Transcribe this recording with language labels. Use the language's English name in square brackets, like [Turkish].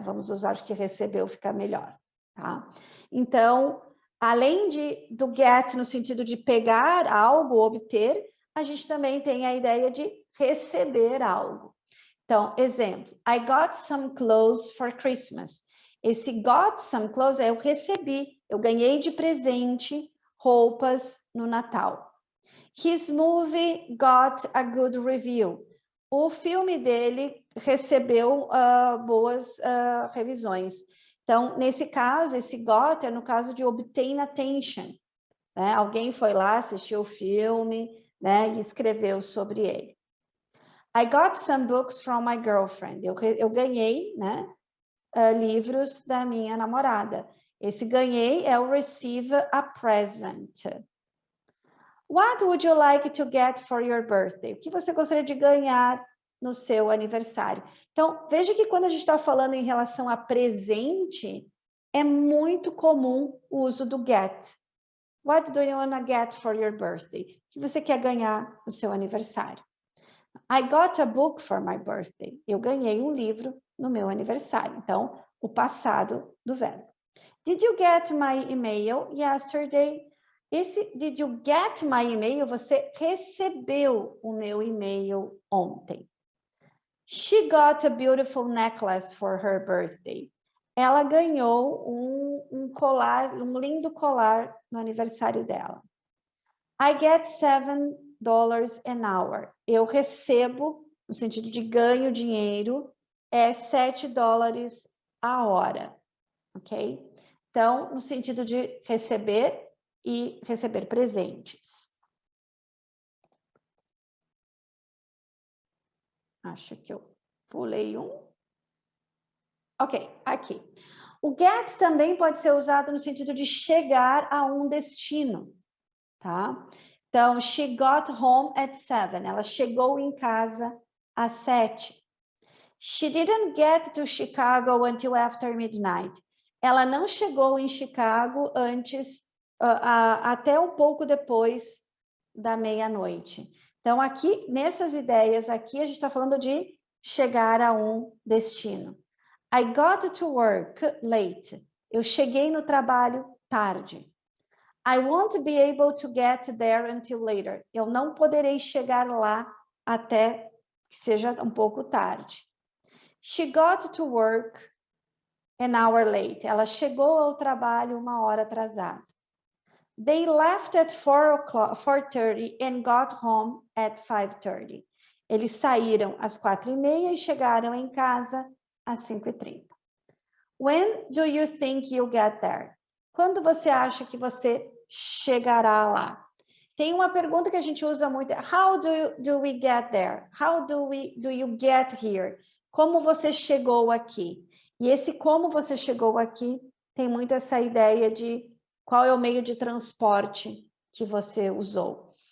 [Portuguese] Vamos usar, acho que recebeu fica melhor, tá? Então, além do get no sentido de pegar algo, obter, a gente também tem a ideia de receber algo. Então, exemplo, [English] I got some clothes for Christmas. [Portuguese] Esse [English] got some clothes [Portuguese] é eu recebi, eu ganhei de presente roupas no Natal. [English] His movie got a good review. [Portuguese] O filme dele recebeu boas revisões. Então, nesse caso, esse got é no caso de [English] obtain attention. [Portuguese] Né? Alguém foi lá, assistiu o filme, né, e escreveu sobre ele. [English] I got some books from my girlfriend. [Portuguese] Eu ganhei, né, livros da minha namorada. Esse ganhei é o [English] receive a present. What would you like to get for your birthday? [Portuguese] O que você gostaria de ganhar no seu aniversário? Então, veja que quando a gente está falando em relação a presente, é muito comum o uso do get. [English] What do you want to get for your birthday? [Portuguese] O que você quer ganhar no seu aniversário? [English] I got a book for my birthday. [Portuguese] Eu ganhei um livro no meu aniversário. Então, o passado do verbo. [English] Did you get my email yesterday? Esse did you get my email? [Portuguese] Você recebeu o meu e-mail ontem. [English] She got a beautiful necklace for her birthday. [Portuguese] Ela ganhou um colar, um lindo colar no aniversário dela. [English] I get $7 an hour. [Portuguese] Eu recebo, no sentido de ganho dinheiro, $7 a hora. Ok? Então, no sentido de receber e receber presentes. Acho que eu pulei um. Ok, aqui. O get também pode ser usado no sentido de chegar a um destino, tá? Então, [English] she got home at 7. [Portuguese] Ela chegou em casa às 7. [English] She didn't get to Chicago until after midnight. [Portuguese] Ela não chegou em Chicago antes, até um pouco depois da meia-noite. Então, aqui, nessas ideias aqui, a gente está falando de chegar a um destino. [English] I got to work late. [Portuguese] Eu cheguei no trabalho tarde. [English] I won't be able to get there until later. [Portuguese] Eu não poderei chegar lá até que seja um pouco tarde. [English] She got to work an hour late. [Portuguese] Ela chegou ao trabalho 1 hora atrasada. [English] They left at 4:30 and got home at 5:30. [Portuguese] Eles saíram às 4:30 e chegaram em casa às 5:30. [English] When do you think you'll get there? [Portuguese] Quando você acha que você chegará lá? Tem uma pergunta que a gente usa muito. [English] How do we get there? How do you get here? [Portuguese] Como você chegou aqui? E esse como você chegou aqui tem muito essa ideia de qual é o meio de transporte que você usou.